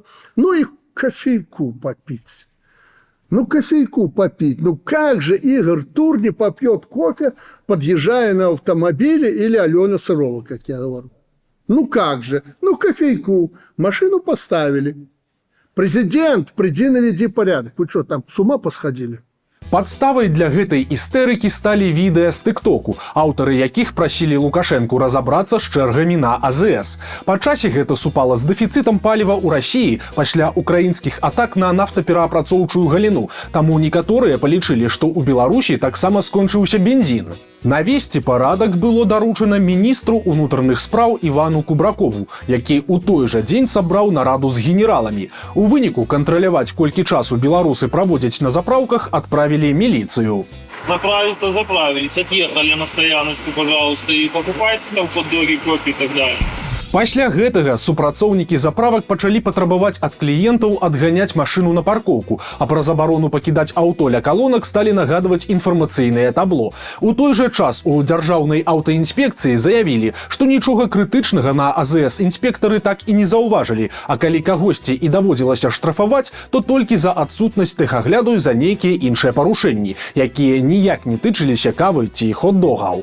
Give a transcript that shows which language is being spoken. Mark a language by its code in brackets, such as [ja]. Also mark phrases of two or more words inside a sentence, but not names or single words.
[ru] Ну и кофейку попить. Ну, кофейку попить. Ну, как же Игорь Тур не попьет кофе, подъезжая на автомобиле, или Алена Сырова, как я говорю. Ну, как же? Ну, кофейку. Машину поставили. Президент, приди наведи порядок. Вы что, там с ума посходили? [be] Падставай для гэтай істэрыкі сталі відэа з тыктоку, аўтары якіх прасілі Лукашэнку разабрацца з чэргамі на АЗС. Па часе гэта супала з дэфіцытам паліва ў Расіі пасля украінскіх атак на нафтапераапрацоўчую галіну. Таму некаторыя палічылі, што ў Беларусі таксама скончыўся бензін. Навесці парадак было даручана міністру ўнутраных спраў Івану Кубракову, які ў той жа дзень сабраў нараду з генераламі. У выніку кантраляваць, колькі часу беларусы праводзяць на заправках, адправілі міліцыю. [ru] Заправиться заправились, отъехали на стояночку, пожалуйста, и покупайте там хот-доги, кофе и так далее. [be] Пасля гэтага супрацоўнікі заправак пачалі патрабаваць ад кліентаў адганяць машыну на паркоўку, а пра забарону пакідаць аўто ля калонак сталі нагадваць інфармацыйнае табло. У той жа час у дзяржаўнай аўтаінспекцыі заявілі, што нічога крытычнага на АЗС інспектары так і не заўважылі, а калі кагосьці і даводзілася штрафаваць, то толькі за адсутнасць тэхагляду і за нейкія іншыя парушэнні, якія ніяк не тычыліся кавы ці хот-догаў.